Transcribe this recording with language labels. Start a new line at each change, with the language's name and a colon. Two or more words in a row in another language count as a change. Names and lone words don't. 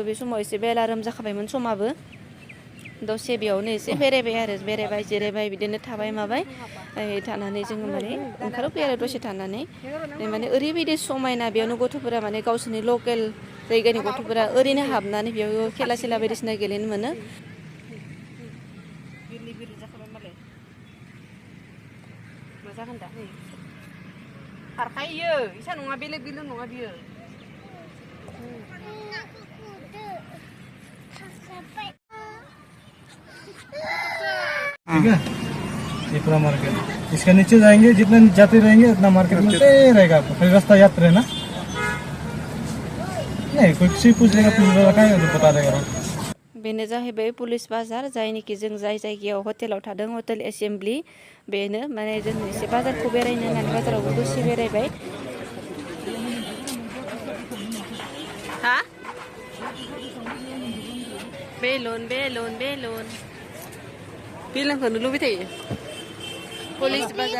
Bodo: बे समाव एसे बेलारोम जाखाबायमोन समाबो दसे बेयावनो एसे बेरायबाय जिरायबाय बिदिनो थाबाय माबाय थानानै जोङो माने ओंखारबोबाय आरो दसे थानानै माने ओरैबायदि समायना बेयावनो गथ'फोरा माने गावसोरनि लकेल जायगानि गथ'फोरा ओरैनो हाबनानै बेयाव खेला सेला बायदिसिना गेलेनो मोनो मा जागोन दा खारखायो इसा नङा बेलेग नङा बियो
Hindi: ठीक है ये पूरा मार्केट इसके नीचे जाएंगे जितना जाते रहेंगे उतना मार्केट मिलते रहेगा आपको फिर रास्ता याद रहना नहीं कोई किसी पूछ लेगा पुलिस वाला कहाँ है तो बता देगा रोड
Bodo: बेनो जाहैबाय पुलिस बाजार जायनिखि जों जाय जायगायाव हटेलाव थादों हटेल एसेम्बलि बेनो माने जों एसे बाजारखौ बेरायनो होननानै बाजारावबो दसे बेरायबाय हा बेलुनखौनो लुबैबाय थायो पुलिस